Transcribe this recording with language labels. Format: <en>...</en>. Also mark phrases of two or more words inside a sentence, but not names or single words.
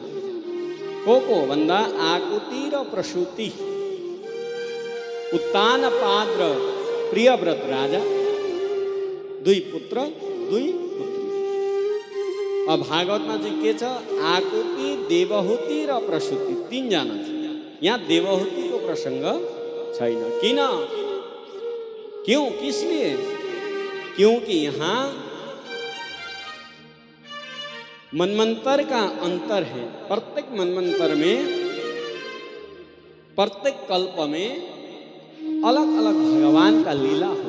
<ne>को भन्दा आकुति र प्रसूति, उत्तानपाद र प्रियव्रत राजा, 2 पुत्र 2 पुत्री। अब भागवतमा चाहिँ के छ? आकुति, देवहूति र प्रसूति 3 जना छ। यहाँ देवहूतिको प्रसङ्ग छैन। किन?</ne> <hi>क्यों? किसलिए? क्योंकि यहाँ मनमंत्र का अंतर है। प्रत्येक मनमंत्र में, प्रत्येक कल्प में अलग अलग भगवान का लीला होता है।</hi>